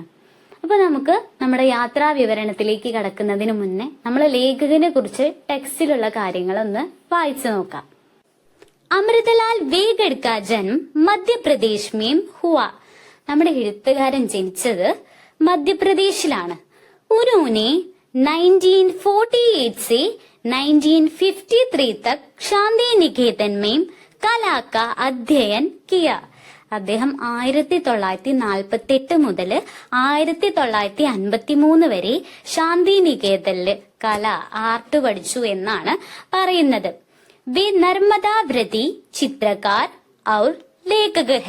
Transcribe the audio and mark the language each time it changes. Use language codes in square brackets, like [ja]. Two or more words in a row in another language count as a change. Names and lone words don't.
[ml] അപ്പൊ നമുക്ക് നമ്മുടെ യാത്രാ വിവരണത്തിലേക്ക് കടക്കുന്നതിന് മുന്നേ നമ്മൾ ലേഖകനെ കുറിച്ച് ടെക്സ്റ്റിലുള്ള കാര്യങ്ങളൊന്ന് വായിച്ചു നോക്കാം. [hi] अमृतलाल वेगड़ का जन्म मध्यप्रदेश में हुआ. [ml] നമ്മുടെ എഴുത്തുകാരൻ ജനിച്ചത് മധ്യപ്രദേശിലാണ്. [hi] ഉन्होंने 1948 से 1953 तक शांति निकेतन में कला का अध्ययन किया. [ml] അദ്ദേഹം 1948 മുതൽ 1953 വരെ ശാന്തി നികേതനില് കല ആർട്ട് പഠിച്ചു എന്നാണ് പറയുന്നത്. [hi] वे नर्मदाव्रती चित्रकार और लेखक हैं.